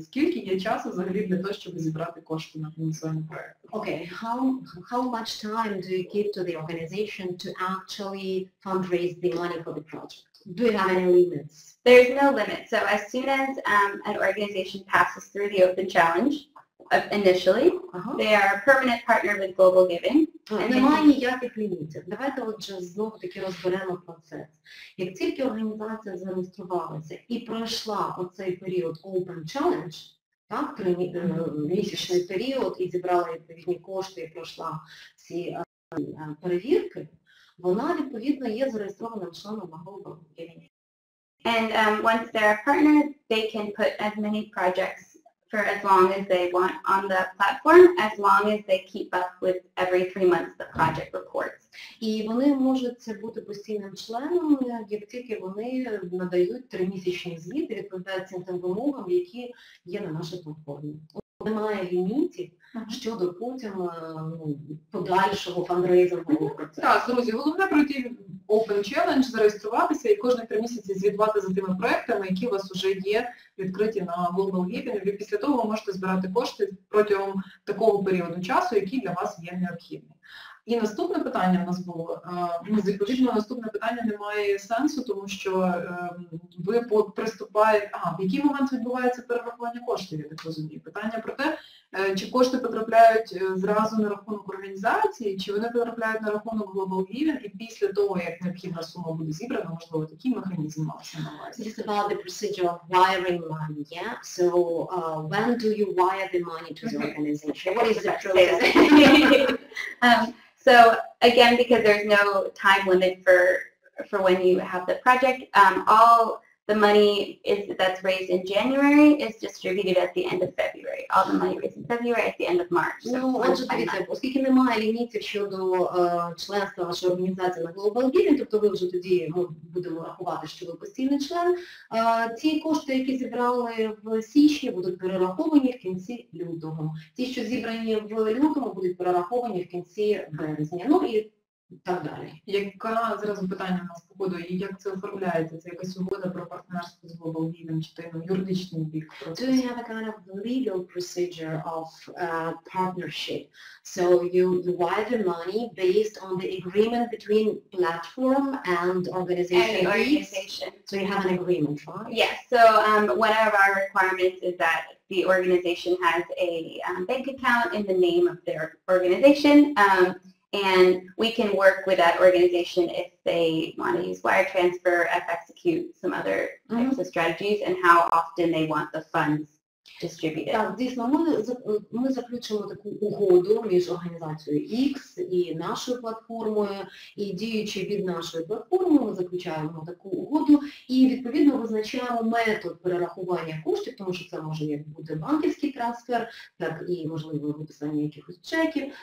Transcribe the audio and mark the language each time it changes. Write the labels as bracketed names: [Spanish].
[Ukrainian] Скільки є часу взагалі для того, щоб зібрати кошти на фінансування проєкту? [English] Okay, how much time do you give to the organization to actually fundraise the money for the project? Do you have any limits? There's no limit. So as soon as an organization passes through the Open Challenge, initially, they are a permanent partner with Global Giving. [Ukrainian] Немає ніяких лімітів. Давайте отже знову-таки розберемо процес. Як тільки організація зареєструвалася і пройшла оцей період Open Challenge, так, 3-місячний період, і зібрала відповідні кошти, і пройшла ці перевірки, вона, відповідно, є зареєстрованим членом на Global Giving. [English] And once they're a partner, they can put as many projects for as long as they want on the platform, as long as they keep up with every 3 months the project reports. [Ukrainian] І вони можуть бути постійним членом, як тільки вони надають 3-місячні звіти, відповідають цим вимогам, які є на нашій платформі. немає лімітів щодо потім подальшого фандрейзингового процесу. Так, друзі, головне пройти Open Challenge, зареєструватися і кожні 3 місяці звітувати за тими проектами, які у вас вже є відкриті на Global Giving. І після того ви можете збирати кошти протягом такого періоду часу, який для вас є необхідний. І наступне питання в нас було, відповідно, наступне питання не має сенсу, тому що ви приступаєте, в який момент відбувається перерахування коштів, я так розумію. Питання про те, чи кошти потрапляють зразу на рахунок організації, чи вони потрапляють на рахунок Global Giving, і після того, як необхідна сума буде зібрана, можливо, такий механізм мався на увазі. [English] This is about the procedure of wiring money, yeah? So when do you wire the money to the organization? What is the process? So again, because there's no time limit for when you have the project, all the money that's raised in January is distributed at the end of February. All the money raised in February at the end of March. [Ukrainian] Отже, дивіться, оскільки немає лімітів щодо членства вашої організації на Global Giving, тобто ви вже тоді будемо рахувати, що ви постійний член, ті кошти, які зібрали в січні, будуть перераховані в кінці лютого. Ті, що зібрані в лютому, будуть перераховані в кінці березня. Ну і так далі. Яка зараз питання у нас по ходу, і як це оформляється? Це якась угода про партнерство з Global Giving, чи то юридичний бік процесу? [English] Do you have a kind of legal procedure of partnership? So you wire the money based on the agreement between platform and organization. So you have an agreement, right? Yes. So one of our requirements is that the organization has a bank account in the name of their organization. And we can work with that organization if they want to use wire transfer, execute some other types of strategies, and how often they want the funds distributed. [Ukrainian] Так, дійсно, ми заключимо таку угоду між організацією X і нашою платформою, і діючи від нашої платформи, ми заключаємо таку угоду і відповідно визначаємо метод перерахування коштів, тому що це може як бути банківський трансфер, так і можливо виписання якихось чеків.